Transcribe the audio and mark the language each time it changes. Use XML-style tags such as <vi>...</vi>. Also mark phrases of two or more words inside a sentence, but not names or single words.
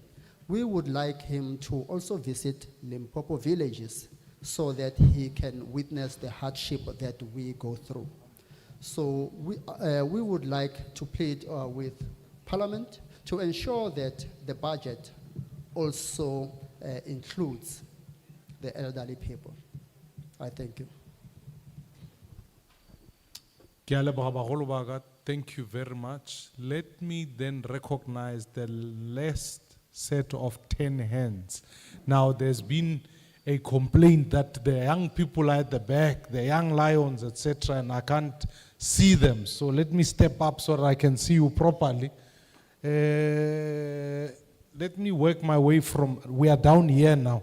<en>We would like him to also visit Limpopo villages so that he can witness the hardship that we go through. So we would like to plead with Parliament to ensure that the budget also includes the elderly people. I thank you.</en> <nso>Ke a leboga bagolo ba ka.</nso> <en>Thank you very much. Let me then recognize the last set of 10 hands. Now, there's been a complaint that the young people are at the back, the young lions, etc., and I can't see them. So let me step up so that I can see you properly. Let me work my way from, we are down here now.</en>